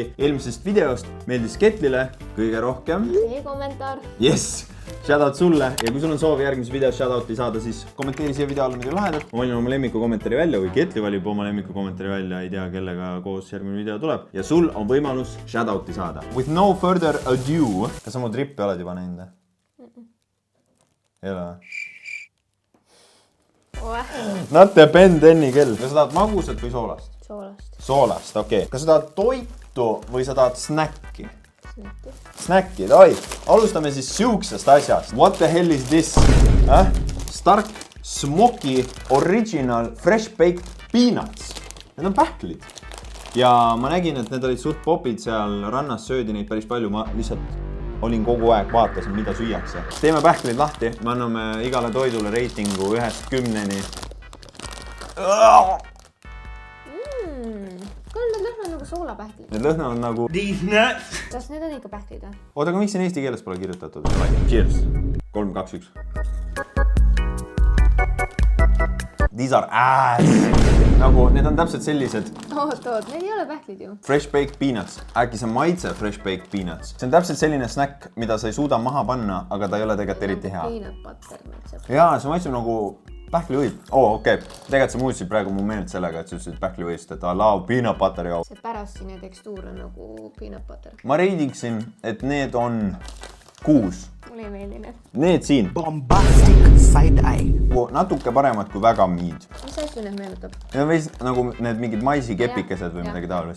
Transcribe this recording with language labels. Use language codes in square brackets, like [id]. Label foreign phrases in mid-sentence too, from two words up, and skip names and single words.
[et] Eelmisest videost meeldis Ketlile kõige rohkem. See kommentaar. Yes! Shoutout sulle ja kui sul on soovi järgmises videos shoutouti saada, siis kommenteeri siia video alla midagi lahedat. Ma valin oma lemmiku kommentaari välja või Ketli valib oma lemmiku kommentaari välja, ei tea kellega koos järgmine video tuleb. Ja sul on võimalus shoutouti saada. [en] With no further ado, [et] kas sa mu trippi oled juba näinud? Ei ole või? [en] Not the [et] Ben Tenni kell. Kas sa tahad magusat või soolast? Soolast. Soolast, okei. Kas sa tahad toitu või sa tahad snäkki? Snäkki. Snäkki, oi. Alustame siis siuksest asjast. [en] What the hell is this? Stark Smoky Original Fresh Baked Peanuts. [et] Need on pähklid. Ja ma nägin, et need olid suht popid seal rannas, söödi neid päris palju. Ma lihtsalt olin kogu aeg, vaatasin, mida süüakse. Teeme pähklid lahti. Me anname igale toidule reitingu 1-10-ni. Need lõhnavad nagu soolapähklid. Need lõhnavad nagu... Kas need on ikka pähklid või? Oota, aga miks siin eesti keeles pole kirjutatud? [en] Cheers! 3, 2, 1. These are ass! [et] Nagu, need on täpselt sellised... Oot, need ei ole pähklid ju. Fresh Baked Peanuts. Äkki see maitse Fresh Baked Peanuts. See on täpselt selline snäkk, mida sa ei suuda maha panna, aga ta ei ole tegelikult eriti hea. [en] Peanut butter [et] maitseb. Jaa, see maitseb nagu... Pähklivõid. Okei. Tegelikult sa muutsid praegu mu meelt sellega, et sa ütlesid pähklivõist, et [en] I love peanut butter [et] jo. See pärastine tekstuur on nagu [en] peanut butter. [et] Ma reidiksin, et need on 6. Mulle ei meeldi need. Need siin. [en] Bombastic side eye. [et] Natuke paremad kui väga mead. Mis asju need meenutab? Need on veits nagu need mingid maisikepikesed või midagi taolist.